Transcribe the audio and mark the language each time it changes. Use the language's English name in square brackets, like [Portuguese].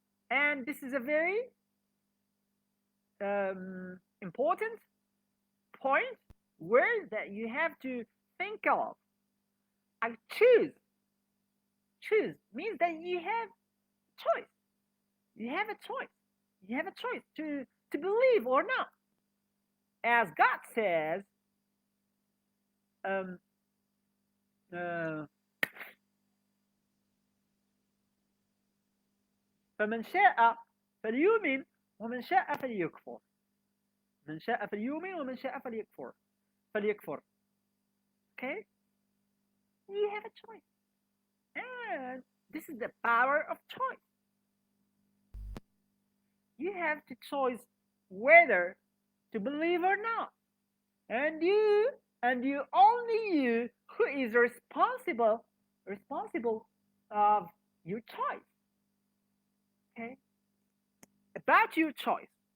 [English] And this is a very important point, word that you have to think of. I choose. Choose means that you have choice. You have a choice. You have a choice to believe or not. As God says, um, uh, [Arabic] فمن شاء فليؤمن ومن شاء فليكفر. من شاء فليؤمن ومن شاء فليكفر. [English] Okay? You have a choice. And this is the power of choice. You have to choose whether to believe or not. And you only you who is responsible of your choice. Okay? About your choice.